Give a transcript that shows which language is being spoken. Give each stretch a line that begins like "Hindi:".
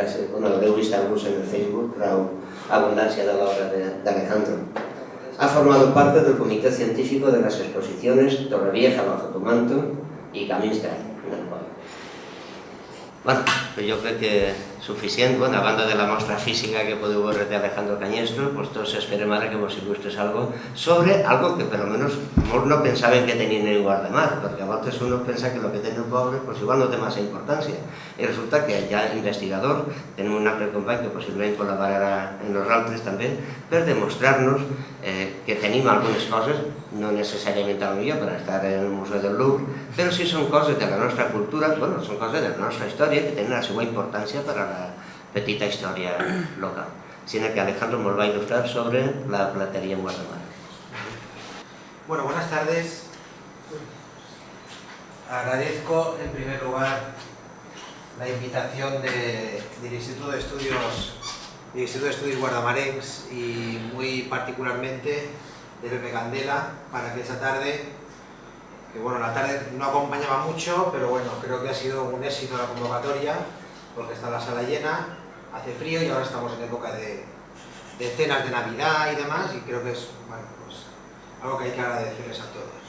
Spanish: Bueno, lo he visto en el Facebook, la abundancia de la obra de Alejandro. Ha formado parte del comité científico de las exposiciones Torrevieja bajo tu manto y Camins del Poble.
Catalan: Bueno, pues jo crec que suficient. Bueno, a banda de la mostra física que podeu veure de Alejandro Cañestro, pues tots esperem ara que vos il·lustres algo sobre algo que per almenys molts no pensaven que tenien en Guardamar, perquè a voltes uno pensa que el que té el poble pues igual no té massa importància. I resulta que hi ha investigadors, tenim un altre company que possiblement col·laborarà en nosaltres també, per demostrar-nos que tenim algunes coses, no necessàriament a millor per estar en el Museu del Louvre, però sí són coses de la nostra cultura, bueno, són coses de la nostra història que tenen la seva importància per a la petita història local.
Spanish: Sino que Alejandro nos va a ilustrar sobre la platería en Guardamar. Bueno, buenas tardes. Agradezco en primer lugar la invitación del Instituto de Estudios Guardamarencs y muy particularmente de Pepe Candela para que esa tarde, que bueno, la tarde no acompañaba mucho, pero bueno, creo que ha sido un éxito la convocatoria porque está la sala llena, hace frío y ahora estamos en época de cenas de Navidad y demás y creo que es bueno, pues, algo que hay que agradecerles a todos.